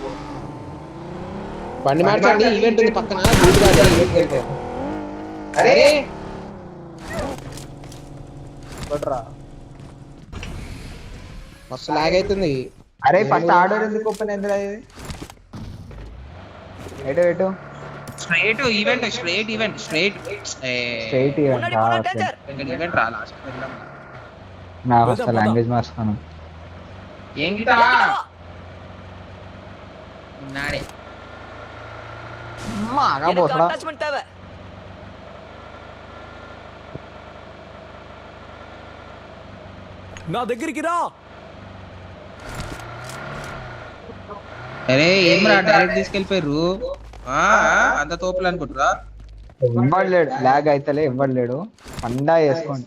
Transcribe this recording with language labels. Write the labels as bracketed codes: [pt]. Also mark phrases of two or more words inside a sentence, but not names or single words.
[te] బండి మార్చండి, ఈవెంట్ ఉంది పక్కన. అరే మస్తు లాగ్ అవుతుంది. అరే [en] first order [te] ఎందుకు ఓపెన్ అయిందిరా ఇది? ఎటు [en] straight event, straight event, straight [te] స్ట్రైట్ [ta] முன்னாடி போனா டேஞ்சர். [te] ఈవెంట్ రా లాస్ట్ నా [en] first language [te] మార్చుతాను. ఏం గిటా ఉన్నాడే మాగా [ta] எனக்கு [te] పోసరా. [ta] அட்டாச்மெண்ட் தேவை. [te] నా దగ్గరికి రా. అరే ఏం రా డైరెక్ట్ తీసుకెళ్ళిపోయారు. అంత తోపులు అనుకుంటురా. ఇవ్వలేడు, లాగ్ అయితలే, ఇవ్వలేడు. పండా వేసుకోండి.